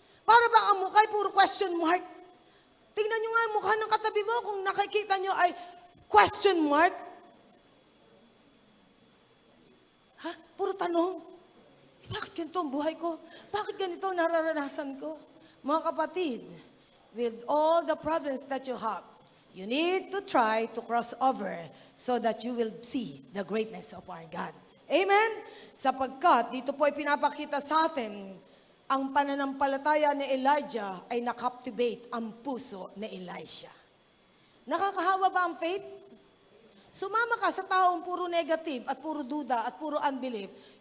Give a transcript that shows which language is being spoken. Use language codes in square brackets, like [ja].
[tl] Para bang ang mukha ay puro [en] question mark. [tl] Tingnan nyo nga ang mukha ng katabi mo kung nakikita nyo ay question mark. Ha? Puro tanong. Bakit ganito ang buhay ko? Bakit ganito ang nararanasan ko? Mga kapatid, [en] with all the problems that you have, you need to try to cross over so that you will see the greatness of our God. Amen? [tl] Sapagkat dito po ay pinapakita sa atin ang pananampalataya ni Elijah ay nakaptivate ang puso ni Elisha. Nakakahawa ba ang faith? Sumama ka sa taong puro negative at puro duda at puro unbelief.